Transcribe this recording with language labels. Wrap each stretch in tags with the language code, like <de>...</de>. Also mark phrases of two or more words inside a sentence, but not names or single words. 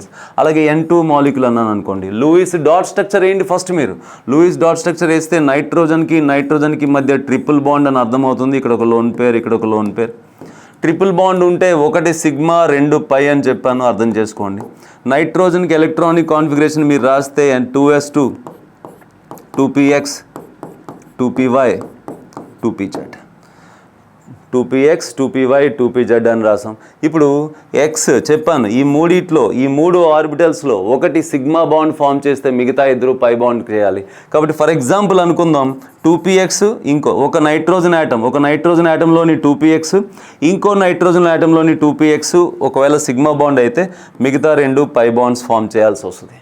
<te>అలాగే N2 మాలిక్యూల్ అన్నాను అనుకోండి,</te> <en>Lewis dot structure</en> <te>ఏంటి ఫస్ట్ మీరు</te> <en>Lewis dot structure</en> <te>వేస్తే నైట్రోజన్కి మధ్య</te> <en>triple bond</en> <te>అని అర్థమవుతుంది. ఇక్కడ ఒక</te> <en>lone pair,</en> <te>ఇక్కడ ఒక</te> <en>lone pair. triple bond</en> <te>ఉంటే ఒకటి సిగ్మా 2 పై అని చెప్పాను, అర్థం చేసుకోండి. నైట్రోజన్కి</te> <en>electronic configuration</en> <te>మీరు రాస్తే 2s2 2px 2py 2pz 2px 2py 2pz అని రాసాం. ఇప్పుడు ఎక్స్ చెప్పాను, ఈ మూడు ఆర్బిటల్స్లో ఒకటి</te> <en>sigma bond form</en> <te>చేస్తే మిగతా ఇద్దరు</te> <en>pi bond</en> <te>చేయాలి. కాబట్టి</te> <en>for example</en> <te>అనుకుందాం 2px ఒక</te> <en>nitrogen atom</en> <te>2px ఇంకో</te> <en>nitrogen atom</en> <te>2px ఒకవేళ</te> <en>sigma bond</en> <te>అయితే మిగతా రెండు</te> <en>pi bonds form</en> <te>చేయాల్సి వస్తుంది.</te>